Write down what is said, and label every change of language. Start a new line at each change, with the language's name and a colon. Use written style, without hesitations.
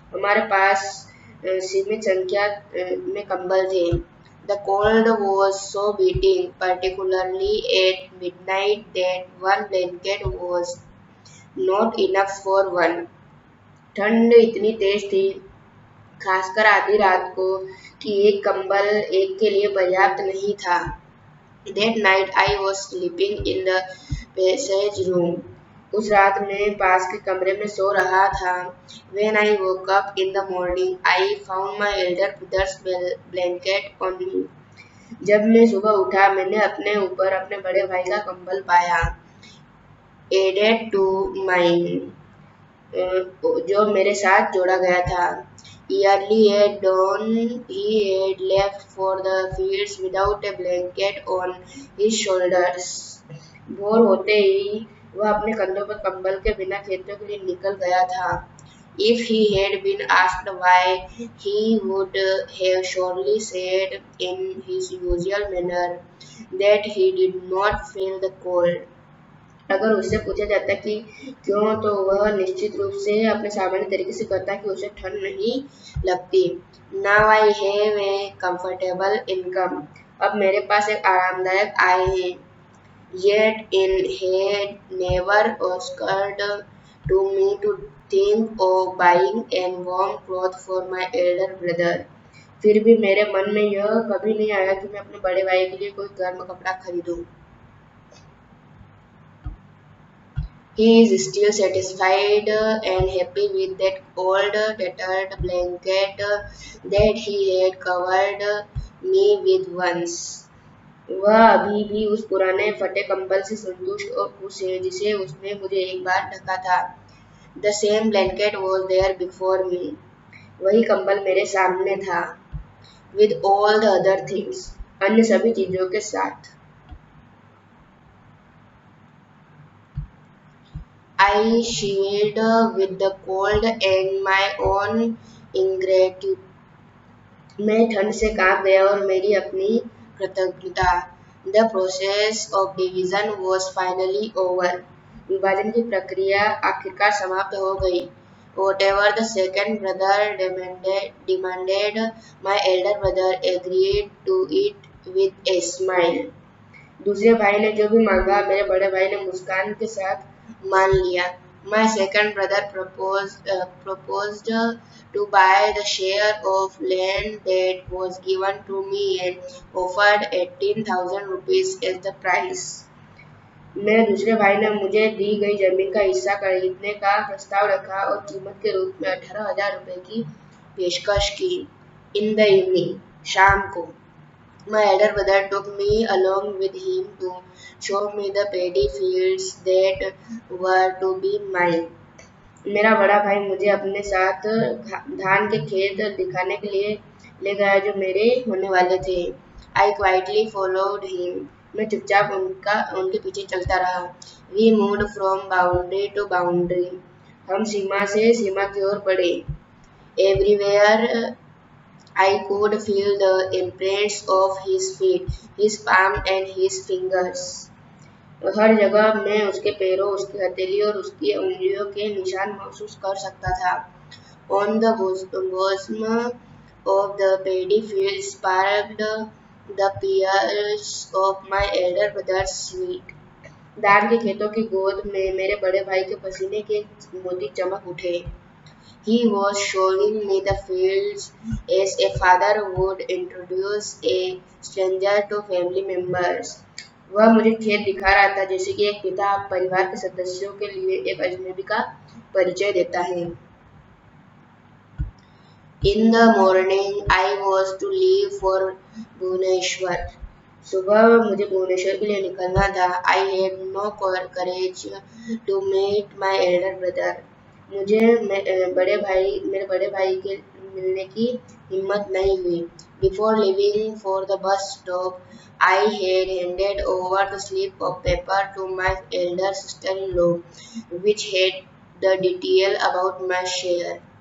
Hindi: हमारे पास सीमित संख्या में कंबल थे।
English: The cold was so beating, particularly at midnight, that one blanket was not enough for one.
Hindi: ठंड इतनी तेज थी, खासकर आधी रात को, कि एक कंबल एक के लिए पर्याप्त नहीं था।
English: That night I was sleeping in the passage room.
Hindi: उस रात मैं पास के कमरे में सो रहा था।
English: When I woke up in the morning, I found my elder brother's blanket on me.
Hindi: जब मैं सुबह उठा, मैंने अपने ऊपर अपने बड़े भाई का कंबल पाया।
English: Added to mine,
Hindi: जो मेरे साथ जोड़ा गया था।
English: Early at dawn, he had left for the fields without a blanket on his shoulders.
Hindi: भोर होते ही वह अपने कंधों पर कंबल के बिना खेतों के लिए निकल गया था।
English: If he had been asked why, he would have surely said in his usual manner that he did not feel the cold.
Hindi: अगर उससे पूछा जाता कि क्यों, तो वह निश्चित रूप से अपने सामान्य तरीके से कहता कि उसे ठंड नहीं लगती।
English: Now I have a comfortable income.
Hindi: अब मेरे पास एक आरामदायक आय है।
English: Yet it had never occurred to me to think of buying a warm cloth for my elder brother.
Hindi: फिर भी मेरे मन में यह कभी नहीं आया कि मैं अपने बड़े भाई के लिए कोई गर्म कपड़ा खरीदूं।
English: He is still satisfied and happy with that old tattered blanket that he had covered me with once.
Hindi: वह अभी भी उस पुराने फटे कंबल से संतुष्ट और खुश है जिसे उसने मुझे एक बार ढका था।
English: The same blanket was there before me.
Hindi: वही कंबल मेरे सामने था।
English: With all the other things.
Hindi: अन्य सभी चीजों के साथ।
English: I shivered with the cold and my own ingratitude.
Hindi: मैं ठंड से कांप गया और मेरी अपनी कृतज्ञता।
English: The process of division was finally over.
Hindi: विभाजन की प्रक्रिया आखिरकार समाप्त हो गई।
English: Whatever the second brother demanded, my elder brother agreed to it with a smile.
Hindi: दूसरे भाई ने जो भी मांगा मेरे बड़े भाई ने मुस्कान के साथ मान लिया।
English: My second brother proposed to buy the share of land that was given to me and offered 18,000 rupees as the price.
Hindi: मेरे दूसरे भाई ने मुझे दी गई जमीन का हिस्सा खरीदने का प्रस्ताव रखा और कीमत के रूप में 18,000 रुपए की पेशकश की।
English: In the evening,
Hindi: शाम को
English: my elder brother took me along with him to show me the paddy fields that were to be mine.
Hindi: मेरा बड़ा भाई मुझे अपने साथ धान के खेत दिखाने के लिए ले गया जो मेरे होने वाले थे।
English: I quietly followed him.
Hindi: मैं चुपचाप उनके पीछे चलता रहा।
English: We moved from boundary to boundary.
Hindi: हम सीमा से सीमा की ओर बढ़े।
English: Everywhere I could feel the imprints of his feet, his palm and his fingers.
Hindi: हर जगह मैं उसके पैरों, उसकी हथेली और उसकी उंगलियों के निशान महसूस कर सकता था।
English: On the bosom of the paddy field sparkled the pears of my elder brother's sweat.
Hindi: धान के खेतों की गोद में मेरे बड़े भाई के पसीने के मोती चमक उठे।
English: He was showing me the fields as a father would introduce a stranger to family members.
Hindi: वह मुझे खेत दिखा रहा था जैसे कि एक पिता परिवार के सदस्यों के लिए एक अजनबी का परिचय देता है।
English: In the morning, I was to leave for Bhubaneswar.
Hindi: सुबह मुझे भुवनेश्वर के लिए निकलना था।
English: I had no courage to meet my elder brother.
Hindi: मुझे मेरे बड़े भाई के मिलने की हिम्मत नहीं हुई।
English: Before leaving for the bus stop, I had handed over the slip of paper to my elder sister-in-law, which had the detail about my share.